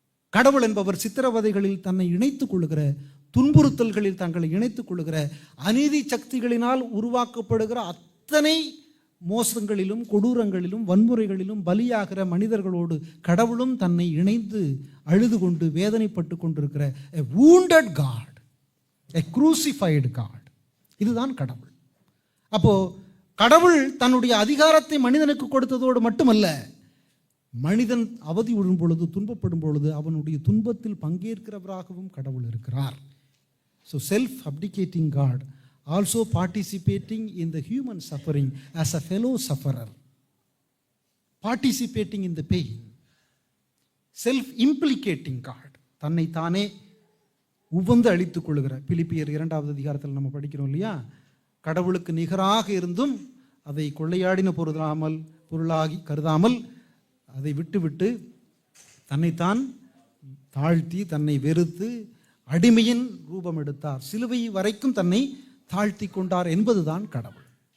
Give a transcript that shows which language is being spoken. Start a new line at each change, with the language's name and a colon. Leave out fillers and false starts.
Tamil: கடவுள் என்பவர் சித்திரவதைகளில் தன்னை இணைத்துக் கொள்ளுகிற, துன்புறுத்தல்களில் தங்களை இணைத்துக் கொள்ளுகிற, அநீதி சக்திகளினால் உருவாக்கப்படுகிற அத்தனை மோசங்களிலும் கொடூரங்களிலும் வன்முறைகளிலும் பலியாகிற மனிதர்களோடு கடவுளும் தன்னை இணைந்து அழுது கொண்டு வேதனைப்பட்டு கொண்டிருக்கிற
English: a wounded God, a crucified God.
Tamil: இதுதான் கடவுள். அப்போ கடவுள் தன்னுடைய அதிகாரத்தை மனிதனுக்கு கொடுத்ததோடு மட்டுமல்ல, மனிதன் அவதி விடும் பொழுது, துன்பப்படும் பொழுது அவனுடைய துன்பத்தில் பங்கேற்கிறவராகவும் கடவுள் இருக்கிறார்.
English: So self-abdicating God, also participating in the human suffering as a fellow sufferer, participating in the pain. Self-implicating God,
Tamil: தன்னை தானே உவந்து அளித்துக் கொள்ளுகிற. பிலிப்பியர் 2வது அதிகாரத்தில் நம்ம படிக்கிறோம் இல்லையா, கடவுளுக்கு நிகராக இருந்தும் அதை கொள்ளையாடின பொருளாகி கருதாமல் அதை விட்டு தன்னைத்தான் தாழ்த்தி தன்னை வெறுத்து அடிமையின் ரூபம் எடுத்தார், சிலுவை வரைக்கும் தன்னை தாழ்த்தி கொண்டார் என்பதுதான் கடவுள்.